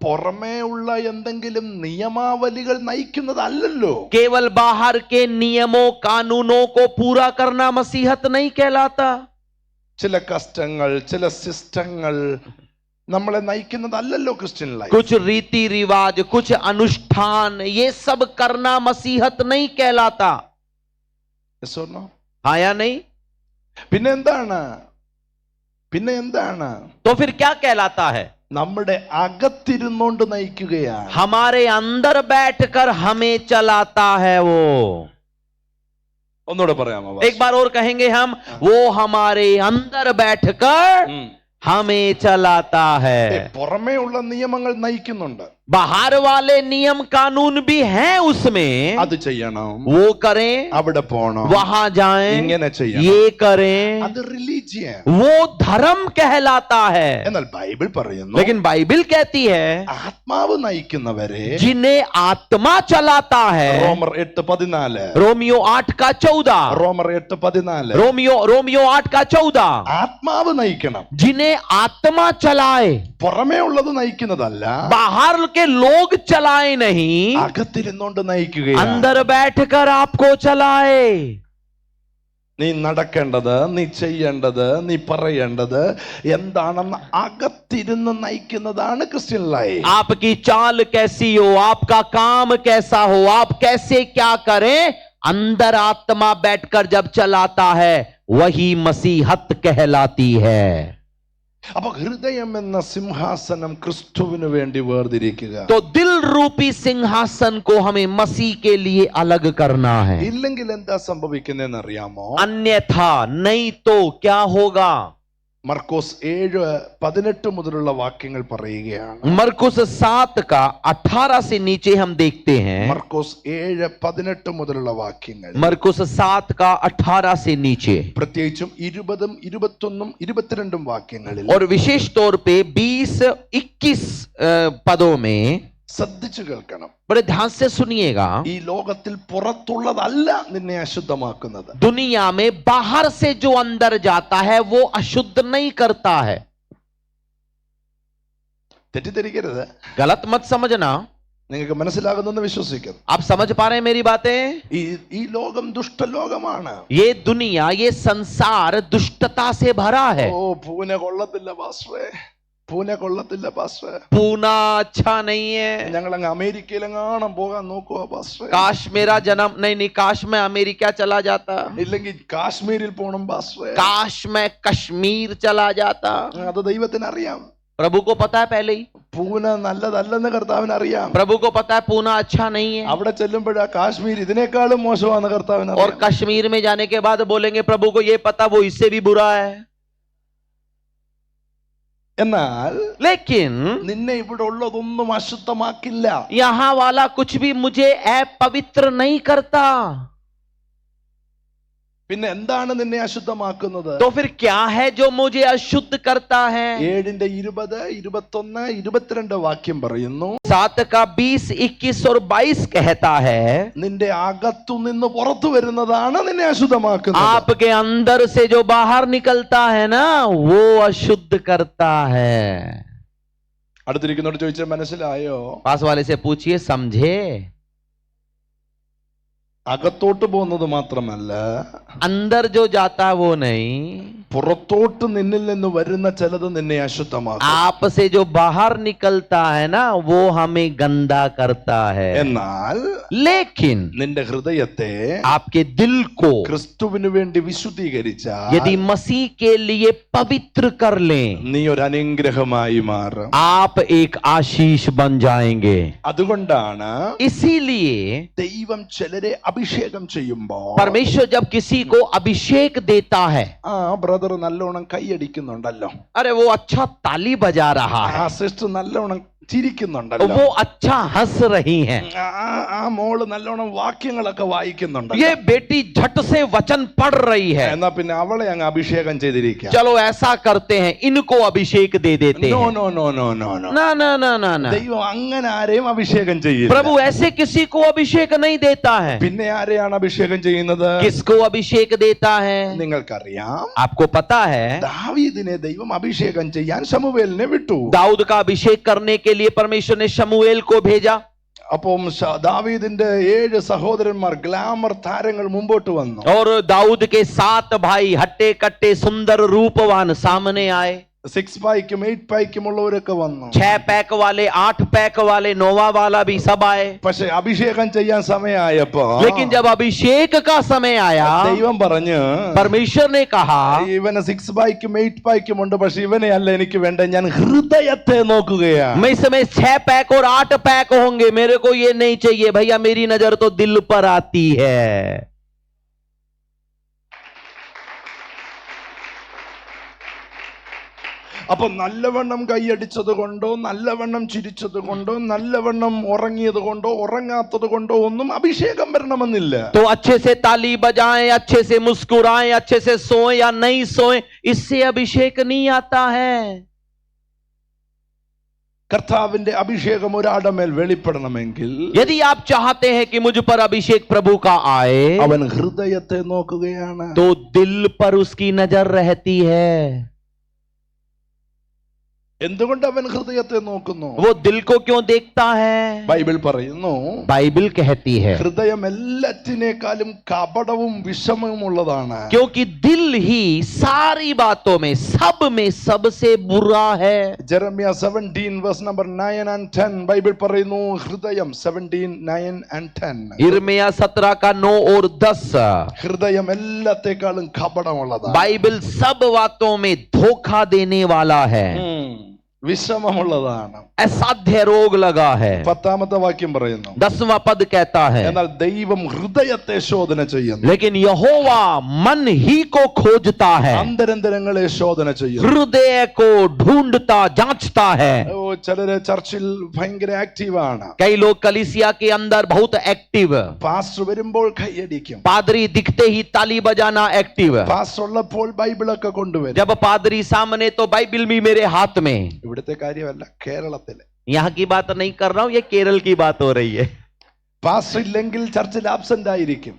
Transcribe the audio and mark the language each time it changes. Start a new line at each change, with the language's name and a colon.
Malayalam: പുറമേ ഉള്ള എന്തെങ്കിലും നിയമാവലികൾ നയിക്കുന്നതല്ലല്ലോ.
Hindi: केवल बाहर के नियमों कानूनों को पूरा करना मसीहत नहीं कहलाता.
Malayalam: ചില കഷ്ടങ്ങൾ, ചില സിസ്റ്റങ്ങൾ നമ്മളെ നയിക്കുന്നതല്ലല്ലോ ക്രിസ്ത്യൻ ലൈഫ്.
Hindi: कुछ रीति रिवाज, कुछ अनुष्ठान, ये सब करना मसीहत नहीं कहलाता.
English: Yes or no?
Hindi: हाँ या नहीं?
Malayalam: പിന്നെ എന്താണ്? പിന്നെ എന്താണ്?
Hindi: तो फिर क्या कहलाता है?
Malayalam: നമ്മുടെ അകത്തിരുന്നോണ്ട് നയിക്കുകയാണ്.
Hindi: हमारे अंदर बैठकर हमें चलाता है वो.
Malayalam: ഒന്നുകൂടെ പറയാമോ?
Hindi: एक बार और कहेंगे हम, वो हमारे अंदर बैठकर हमें चलाता है.
Malayalam: പുറമേ ഉള്ള നിയമങ്ങൾ നയിക്കുന്നുണ്ട്.
Hindi: बाहर वाले नियम कानून भी हैं उसमें,
Malayalam: അത് ചെയ്യണം,
Hindi: वो करें,
Malayalam: അവിടെ പോണം,
Hindi: वहां जाएं,
Malayalam: ഇങ്ങനെ ചെയ്യണം.
Hindi: ये करें,
Malayalam: അത് റിലീജിയൻ.
Hindi: वो धर्म कहलाता है.
Malayalam: എന്നാൽ ബൈബിൾ പറയുന്നു,
Hindi: लेकिन बाइबल कहती है
Malayalam: ആത്മാവ് നയിക്കുന്നവരെ,
Hindi: जिन्हें आत्मा चलाता है.
Malayalam: റോമർ 8:14,
Hindi: रोमियो 8 का 14,
Malayalam: റോമർ 8:14,
Hindi: रोमियो 8 का 14,
Malayalam: ആത്മാവ് നയിക്കണം,
Hindi: जिन्हें आत्मा चलाए,
Malayalam: പുറമേ ഉള്ളത് നയിക്കുന്നതല്ല,
Hindi: बाहर के लोग चलाए नहीं,
Malayalam: അകത്തിരുന്നോണ്ട് നയിക്കുകയാണ്.
Hindi: अंदर बैठकर आपको चलाए.
Malayalam: നീ നടക്കേണ്ടത്, നീ ചെയ്യേണ്ടത്, നീ പറയേണ്ടത് എന്താണെന്ന് അകത്തിരുന്ന് നയിക്കുന്നതാണ് ക്രിസ്ത്യൻ ലൈഫ്.
Hindi: आपकी चाल कैसी हो, आपका काम कैसा हो, आप कैसे क्या करें, अंदर आत्मा बैठकर जब चलाता है वही मसीहत कहलाती है.
Malayalam: അപ്പൊ ഹൃദയം എന്ന സിംഹാസനം ക്രിസ്തുവിന് വേണ്ടി വേർതിരിക്കുക.
Hindi: तो दिल रूपी सिंहासन को हमें मसीह के लिए अलग करना है.
Malayalam: ഇല്ലെങ്കിൽ എന്താ സംഭവിക്കുന്നതെന്ന് അറിയാമോ?
Hindi: अन्यथा नहीं तो क्या होगा?
Malayalam: മർക്കോസ് 7:18 മുതലുള്ള വാക്യങ്ങൾ പറയുകയാണ്.
Hindi: मरकुस 7 का 18 से नीचे हम देखते हैं.
Malayalam: മർക്കോസ് 7:18 മുതലുള്ള വാക്യങ്ങൾ,
Hindi: मरकुस 7 का 18 से नीचे,
Malayalam: പ്രത്യേകിച്ചും 20, 21, 22 വാക്യങ്ങളിൽ
Hindi: और विशेष तौर पे 20, 21 पदों में
Malayalam: ശ്രദ്ധിച്ചു കേൾക്കണം.
Hindi: बड़े ध्यान से सुनिएगा.
Malayalam: ഈ ലോകത്തിൽ പുറത്തുള്ളതല്ല നിന്നെ അശുദ്ധമാക്കുന്നത്.
Hindi: दुनिया में बाहर से जो अंदर जाता है वो अशुद्ध नहीं करता है.
Malayalam: തെറ്റിദ്ധരിക്കരുത്,
Hindi: गलत मत समझना.
Malayalam: നിങ്ങൾക്ക് മനസ്സിലാകുന്നെന്ന് വിശ്വസിക്കുന്നു.
Hindi: आप समझ पा रहे हैं मेरी बातें?
Malayalam: ഈ ലോകം ദുഷ്ടലോകമാണ്.
Hindi: ये दुनिया, ये संसार दुष्टता से भरा है.
Malayalam: ഓ, പൂനെ കൊള്ളത്തില്ല പാസ്റ്ററെ, പൂനെ കൊള്ളത്തില്ല പാസ്റ്ററെ,
Hindi: पूना अच्छा नहीं है.
Malayalam: ഞങ്ങൾ അങ്ങ് അമേരിക്കയിലെങ്ങാനും പോകാൻ നോക്കുക പാസ്റ്ററെ,
Hindi: काश मेरा जन्म, नहीं काश मैं अमेरिका चला जाता,
Malayalam: ഇല്ലെങ്കിൽ കാശ്മീരിൽ പോണം പാസ്റ്ററെ.
Hindi: काश मैं कश्मीर चला जाता.
Malayalam: അത് ദൈവത്തിന് അറിയാം.
Hindi: प्रभु को पता है पहले ही.
Malayalam: പൂന നല്ലതല്ലെന്ന് കർത്താവിന് അറിയാം.
Hindi: प्रभु को पता है पूना अच्छा नहीं है.
Malayalam: അവിടെ ചെല്ലുമ്പോഴാ കാശ്മീർ ഇതിനേക്കാളും മോശമാണെന്ന് കർത്താവിന്
Hindi: और
Malayalam: അറിയാം.
Hindi: कश्मीर में जाने के बाद बोलेंगे प्रभु को ये पता वो इससे भी बुरा है.
Malayalam: എന്നാൽ
Hindi: लेकिन
Malayalam: നിന്നെ ഇവിടെ ഉള്ളതൊന്നും അശുദ്ധമാക്കില്ല.
Hindi: यहाँ वाला कुछ भी मुझे अपवित्र नहीं करता.
Malayalam: പിന്നെ എന്താണ് നിന്നെ അശുദ്ധമാക്കുന്നത്?
Hindi: तो फिर क्या है जो मुझे अशुद्ध करता है?
Malayalam: 7:20, 21, 22 വാക്യം പറയുന്നു,
Hindi: 7 का 20, 21 और 22 कहता है
Malayalam: നിന്റെ അകത്തു നിന്ന് പുറത്തു വരുന്നതാണ് നിന്നെ അശുദ്ധമാക്കുന്നത്.
Hindi: आपके अंदर से जो बाहर निकलता है ना वो अशुद्ध करता है.
Malayalam: അടുത്തിരിക്കുന്നോട് ചോദിച്ചാൽ മനസ്സിലായോ?
Hindi: पास वाले से पूछिए, समझे?
Malayalam: അകത്തോട്ട് പോകുന്നത് മാത്രമല്ല,
Hindi: अंदर जो जाता है वो नहीं,
Malayalam: പുറത്തോട്ട് നിന്നിൽ നിന്ന് വരുന്ന ചിലത് നിന്നെ അശുദ്ധമാക്കും.
Hindi: आप से जो बाहर निकलता है ना वो हमें गंदा करता है.
Malayalam: എന്നാൽ
Hindi: लेकिन
Malayalam: നിന്റെ ഹൃദയത്തെ
Hindi: आपके दिल को
Malayalam: ക്രിസ്തുവിന് വേണ്ടി വിശുദ്ധീകരിച്ചാൽ
Hindi: यदि मसीह के लिए पवित्र कर लें,
Malayalam: നീ ഒരു അനുഗ്രഹമായി മാറും.
Hindi: आप एक आशीष बन जाएंगे.
Malayalam: അതുകൊണ്ടാണ്
Hindi: इसीलिए
Malayalam: ദൈവം ചിലരെ അഭിഷേകം ചെയ്യുമ്പോൾ,
Hindi: परमेश्वर जब किसी को अभिषेक देता है,
Malayalam: ആ ബ്രദർ നല്ലോണം കൈയടിക്കുന്നുണ്ടല്ലോ,
Hindi: अरे वो अच्छा ताली बजा रहा
Malayalam: ആ
Hindi: है,
Malayalam: സിസ്റ്റർ നല്ലോണം ചിരിക്കുന്നുണ്ടല്ലോ,
Hindi: वो अच्छा हंस रही हैं,
Malayalam: ആ മോള് നല്ലോണം വാക്യങ്ങളൊക്കെ വായിക്കുന്നുണ്ടല്ലോ,
Hindi: ये बेटी झट से वचन पढ़ रही है,
Malayalam: എന്നാ പിന്നെ അവളെ അങ്ങ് അഭിഷേകം ചെയ്തിരിക്കാം.
Hindi: चलो ऐसा करते हैं, इनको अभिषेक दे देते
English: നോ
Hindi: हैं.
English: no no no no no,
Hindi: ना ना ना ना ना,
Malayalam: ദൈവം അങ്ങനെ ആരെയും അഭിഷേകം ചെയ്യില്ല.
Hindi: प्रभु ऐसे किसी को अभिषेक नहीं देता है.
Malayalam: പിന്നെ ആരെയാണ് അഭിഷേകം ചെയ്യുന്നത്?
Hindi: किसको अभिषेक देता है?
Malayalam: നിങ്ങൾക്കറിയാം,
Hindi: आपको पता है
Malayalam: ദാവീദിനെ ദൈവം അഭിഷേകം ചെയ്യാൻ ശമൂവേലിനെ വിട്ടു.
Hindi: दाऊद का अभिषेक करने के लिए परमेश्वर ने शमूएल को भेजा.
Malayalam: അപ്പം ദാവീദിന്റെ 7 സഹോദരന്മാർ ഗ്ലാമർ താരങ്ങൾ മുമ്പോട്ട് വന്നു.
Hindi: और दाऊद के 7 भाई हट्टे कट्टे सुंदर रूपवान सामने आए.
Malayalam: 6 പായ്ക്കും 8 പായ്ക്കും ഉള്ളവരൊക്കെ വന്നു.
Hindi: 6 पैक वाले, 8 पैक वाले, नोवा वाला भी सब आए.
Malayalam: പക്ഷെ അഭിഷേകം ചെയ്യാൻ സമയമായപ്പോ,
Hindi: लेकिन जब अभिषेक का समय आया,
Malayalam: ദൈവം പറഞ്ഞു,
Hindi: परमेश्वर ने कहा
Malayalam: ഇവന് 6 പായ്ക്കും 8 പായ്ക്കും ഉണ്ട്, പക്ഷെ ഇവനെ അല്ല എനിക്ക് വേണ്ട, ഞാൻ ഹൃദയത്തെ നോക്കുകയാണ്.
Hindi: मैं इसमें 6 पैक और 8 पैक होंगे, मेरे को ये नहीं चाहिए भैया, मेरी नजर तो दिल पर आती है.
Malayalam: അപ്പൊ നല്ലവണ്ണം കൈയടിച്ചത് കൊണ്ടോ നല്ലവണ്ണം ചിരിച്ചത് കൊണ്ടോ നല്ലവണ്ണം ഉറങ്ങിയത് കൊണ്ടോ ഉറങ്ങാത്തത് കൊണ്ടോ ഒന്നും അഭിഷേകം വരണമെന്നില്ല.
Hindi: तो अच्छे से ताली बजाएं, अच्छे से मुस्कुराएं, अच्छे से सोएं या नहीं सोएं, इससे अभिषेक नहीं आता है.
Malayalam: കർത്താവിന്റെ അഭിഷേകം ഒരാളുടെ മേൽ വെളിപ്പെടണമെങ്കിൽ
Hindi: यदि आप चाहते हैं कि मुझ पर अभिषेक प्रभु का आए,
Malayalam: അവൻ ഹൃദയത്തെ നോക്കുകയാണ്.
Hindi: तो दिल पर उसकी नजर रहती है.
Malayalam: എന്തുകൊണ്ട് അവൻ ഹൃദയത്തെ നോക്കുന്നു?
Hindi: वो दिल को क्यों देखता है?
Malayalam: ബൈബിൾ പറയുന്നു,
Hindi: बाइबल कहती है
Malayalam: ഹൃദയം എല്ലാറ്റിനേക്കാളും കപടവും വിഷമവും ഉള്ളതാണ്.
Hindi: क्योंकि दिल ही सारी बातों में, सब में सबसे बुरा है.
Malayalam: Jeremiah 17
English: verse number 9 and 10
Malayalam: Bible പറയുന്നു, ഹൃദയം 17 9 and 10
Hindi: यिर्मयाह 17 का 9 और 10.
Malayalam: ഹൃദയം എല്ലാത്തേക്കാളും കപടമുള്ളതാണ്.
Hindi: बाइबल सब बातों में धोखा देने वाला है,
Malayalam: വിഷമമുള്ളതാണ്.
Hindi: असाध्य रोग लगा है.
Malayalam: 10ാമത്തെ വാക്യം പറയുന്നു,
Hindi: 10वां पद कहता है,
Malayalam: എന്നാൽ ദൈവം ഹൃദയത്തെ ശോധന ചെയ്യുന്നു.
Hindi: लेकिन यहोवा मन ही को खोजता है,
Malayalam: അന്തരന്തരങ്ങളെ ശോധന ചെയ്യുന്നു.
Hindi: हृदय को ढूंढता जांचता है.
Malayalam: ചിലര് ചർച്ചിൽ ഭയങ്കര ആക്റ്റീവാണ്.
Hindi: कई लोग कलीसिया के अंदर बहुत एक्टिव,
Malayalam: പാസ്റ്റർ വരുമ്പോൾ കൈയടിക്കും.
Hindi: पादरी दिखते ही ताली बजाना एक्टिव,
Malayalam: പാസ്റ്റർ ഉള്ളപ്പോൾ ബൈബിളൊക്കെ കൊണ്ടുവരും.
Hindi: जब पादरी सामने तो बाइबिल भी मेरे हाथ में.
Malayalam: ഇവിടുത്തെ കാര്യമല്ല, കേരളത്തിലെ.
Hindi: यहाँ की बात नहीं कर रहा हूं, ये केरल की बात हो रही है.
Malayalam: പാസ്റ്റർ ഇല്ലെങ്കിൽ ചർച്ചിൽ ആബ്സെന്റ് ആയിരിക്കും.